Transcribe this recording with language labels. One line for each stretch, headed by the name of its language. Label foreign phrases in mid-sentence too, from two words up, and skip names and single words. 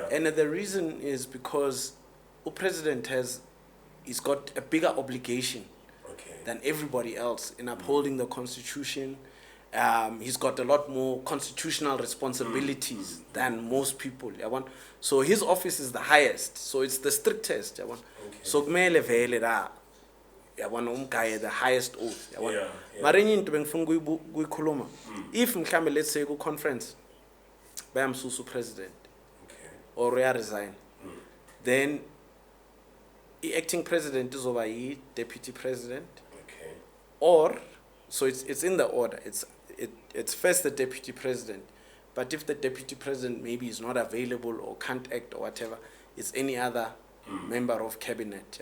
English: And the reason is because the president he's got a bigger obligation than everybody else in upholding the Constitution. He's got a lot more constitutional responsibilities than most people. So his office is the highest, so it's the strictest.
Zulu: So kumele vele la umguy
English: the highest oath.
Zulu: Mara into bengifuna kuyikhuluma.
English: If mhlambe let's say ku conference bayamsusa president or resign, then the acting president is over deputy president. Or, so it's in the order. It's first the deputy president, but if the deputy president maybe is not available or can't act or whatever, it's any other member of cabinet.